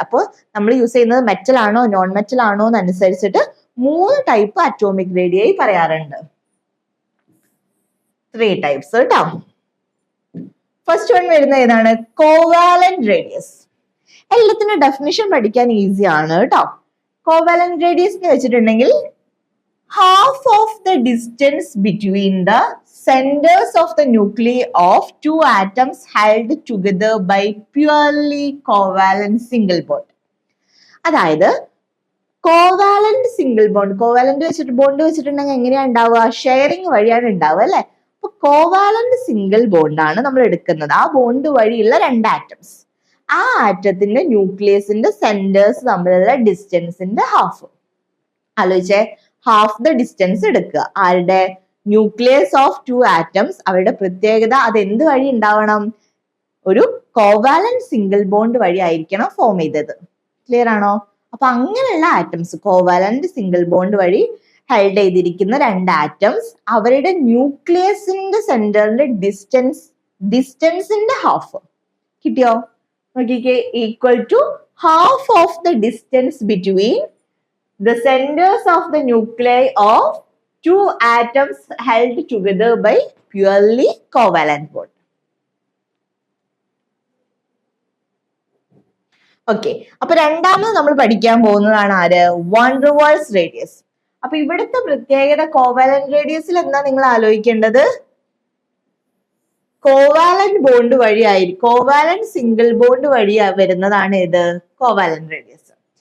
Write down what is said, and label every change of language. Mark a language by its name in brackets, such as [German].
[Malayalam] അപ്പോൾ നമ്മൾ യൂസ് ചെയ്യുന്നത് മെറ്റൽ ആണോ നോൺ മെറ്റൽ ആണോ എന്നനുസരിച്ചിട്ട് 3 ടൈപ്പ് അറ്റോമിക് റേഡിയായി പറയാറുണ്ട്. 3 ടൈപ്സ് കേട്ടോ. ഫസ്റ്റ് വൺ വരുന്ന ഏതാണ്, കോവാലന്റ് റേഡിയസ്. എല്ലാത്തിനും ഡെഫിനിഷൻ പഠിക്കാൻ ഈസി ആണ് കേട്ടോ. കോവാലന്റ് റേഡിയസ് എന്ന് വെച്ചിട്ടുണ്ടെങ്കിൽ [English] half of the distance between the centers of the nuclei of 2 atoms held together by purely covalent single bond. [Malayalam] അതായത് കോവാലന്റ് സിംഗിൾ ബോണ്ട്, കോവാലന്റ് വെച്ചിട്ട് ബോണ്ട് വെച്ചിട്ടുണ്ടെങ്കിൽ എങ്ങനെയാ ഉണ്ടാവുക? ഷെയറിങ് വഴിയാണ് ഉണ്ടാവുക അല്ലെ? അപ്പൊ കോവാലന്റ് സിംഗിൾ ബോണ്ട് ആണ് നമ്മൾ എടുക്കുന്നത്. ആ ബോണ്ട് വഴിയുള്ള രണ്ട് ആറ്റംസ്, ആ ആറ്റത്തിന്റെ ന്യൂക്ലിയസിന്റെ സെന്റേഴ്സ് തമ്മിലുള്ള ഡിസ്റ്റൻസിന്റെ ഹാഫ്. ആലോചിച്ചേ, ഹാഫ് ദ ഡിസ്റ്റൻസ് എടുക്കുക. ആരുടെ? Nucleus of two atoms. അവരുടെ പ്രത്യേകത അത് എന്ത് വഴി ഉണ്ടാവണം? ഒരു കോവാലന്റ് സിംഗിൾ ബോണ്ട് വഴി ആയിരിക്കണം ഫോം ചെയ്തത്. ക്ലിയർ ആണോ? അപ്പൊ അങ്ങനെയുള്ള ആറ്റംസ്, കോവാലന്റ് സിംഗിൾ ബോണ്ട് വഴി ഹെൽഡ് ചെയ്തിരിക്കുന്ന രണ്ട് ആറ്റംസ്, അവരുടെ ന്യൂക്ലിയസിന്റെ സെന്ററിന്റെ ഡിസ്റ്റൻസിന്റെ ഹാഫ് കിട്ടിയോ? നോക്കിക്കേ, [English] Equal to half of the distance between the centers of the nuclei of two atoms held together by purely covalent bond. [Malayalam] Okay, അപ്പൊ രണ്ടാമത് നമ്മൾ പഠിക്കാൻ പോകുന്നതാണ് ആര്? Van der walls radius. അപ്പൊ ഇവിടുത്തെ പ്രത്യേകത കോവാലന്റ് റേഡിയസിൽ എന്താ നിങ്ങൾ ആലോചിക്കേണ്ടത്? കോവാലന്റ് ബോണ്ട് വഴിയായിരിക്കും, കോവാലന്റ് സിംഗിൾ ബോണ്ട് വഴി വരുന്നതാണ് ഇത് കോവാലന്റ് റേഡിയസ്.